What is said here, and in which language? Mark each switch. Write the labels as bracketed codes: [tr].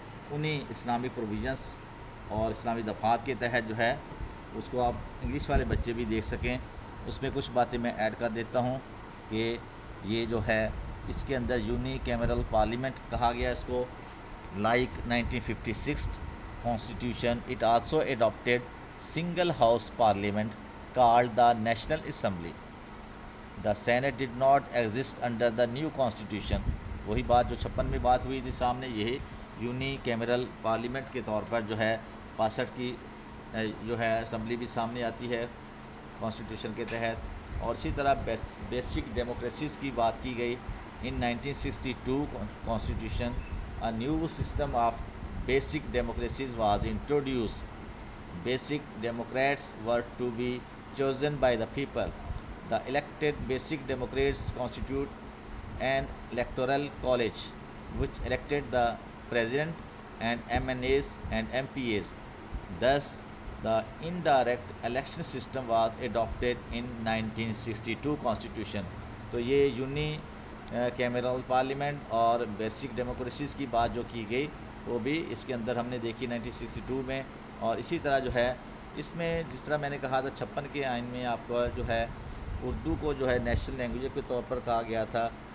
[ur] انہی اسلامی پروویژنس اور اسلامی دفعات کے تحت جو ہے اس کو آپ انگلش والے بچے بھی دیکھ سکیں۔ اس میں کچھ باتیں میں ایڈ کر دیتا ہوں کہ یہ جو ہے اس کے اندر یونی کیمرل پارلیمنٹ کہا گیا اس کو، [en] Like 1956 Constitution, it also adopted single house parliament called the National Assembly. The Senate did not exist under the new constitution. [ur] وہی بات جو 56 میں بات ہوئی تھی سامنے، یہی یونی کیمرل پارلیمنٹ کے طور پر جو ہے 62 کی جو ہے اسمبلی بھی سامنے آتی ہے کانسٹیٹیوشن کے تحت۔ اور اسی طرح بیسک ڈیموکریسیز کی بات کی گئی. [en] In 1962 constitution a new system of basic democracies was introduced. Basic democrats were to be chosen by the people. The elected basic democrats constitute an electoral college which elected the president and MNAs and MPAs. Thus, the indirect election system was adopted in 1962 Constitution. [ur] تو یہ uni cameral parliament اور basic democracies کی بات جو کی گئی وہ بھی اس کے اندر ہم نے دیکھی 1962 میں. اور اسی طرح جو ہے اس میں جس طرح میں نے کہا تھا 56 کے آئین میں آپ کو جو ہے اردو کو جو ہے نیشنل لینگویج کے طور پر کہا گیا تھا.